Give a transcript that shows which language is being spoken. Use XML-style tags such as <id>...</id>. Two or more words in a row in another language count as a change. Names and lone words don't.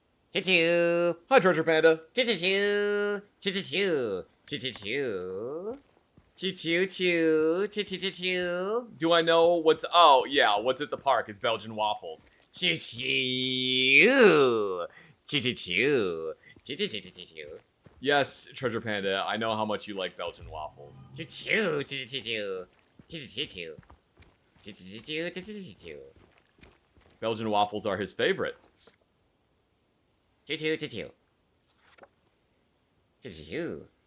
<en>Choo-choo. Hi, Treasure Panda. Choo-choo-choo. Choo-choo-choo. Choo-choo-choo. Choo-choo-choo. Choo-choo-choo. Do I know what's... Oh, yeah, what's at the park? It's Belgian waffles. Choo-choo. Choo-choo-choo. Choo-choo-choo-choo-choo. Yes, Treasure Panda, I know how much you like Belgian waffles. Choo-choo. Choo-choo-choo. Choo-choo-choo. Choo-choo-choo. Choo-choo-choo. Belgian waffles are his favorite. Choo-choo-choo-choo. Choo-choo-choo.</en>